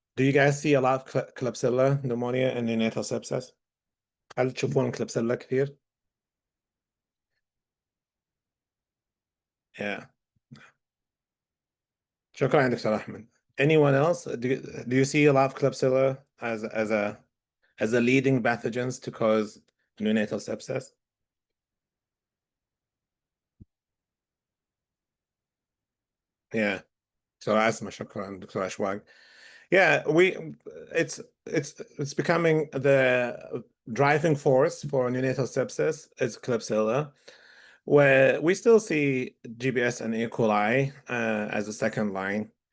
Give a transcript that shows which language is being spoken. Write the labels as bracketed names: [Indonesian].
[English] Do you guys see a lot of Klebsiella pneumonia in neonatal sepsis? [Arabic] هل تشوفون Klebsiella كثير؟ Yeah. شكرا دكتور أحمد. [English] Anyone else? Do you see a lot of Klebsiella as a leading pathogens to cause neonatal sepsis? Yeah. So asthma, [Arabic] شكرا دكتور أشواق. [English] Yeah, it's becoming the driving force for neonatal sepsis is Klebsiella. where we still see GBS and E. coli as a second line.